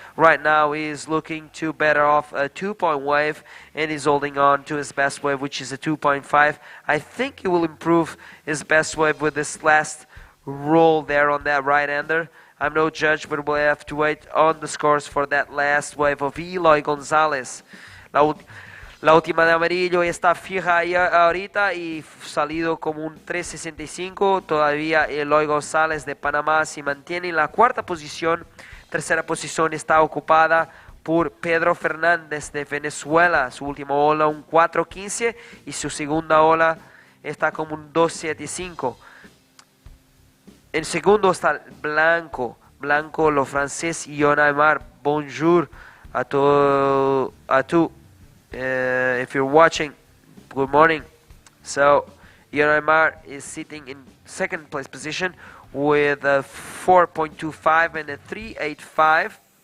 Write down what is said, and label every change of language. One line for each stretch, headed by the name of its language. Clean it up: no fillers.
English: Right now he's looking to better off a 2-point wave, and he's holding on to his best wave, which is a 2.5. I think he will improve his best wave with this last roll there on that right-hander. I'm no judge, but we'll have to wait on the scores for that last wave of Eloy Gonzalez.
Spanish: La última de amarillo está fija ahí ahorita y salido como un 3.65. Todavía Eloy González de Panamá se mantiene en la 4ª posición. Tercera posición está ocupada por Pedro Fernández de Venezuela. Su última ola un 4.15 y su segunda ola está como un 2.75. En segundo está Blanco, lo francés, Yon Aymar.
French: Bonjour a tout.
English: If you're watching, good morning. So Yon Aymar is sitting in second place position with a 4.25 and a 3.85.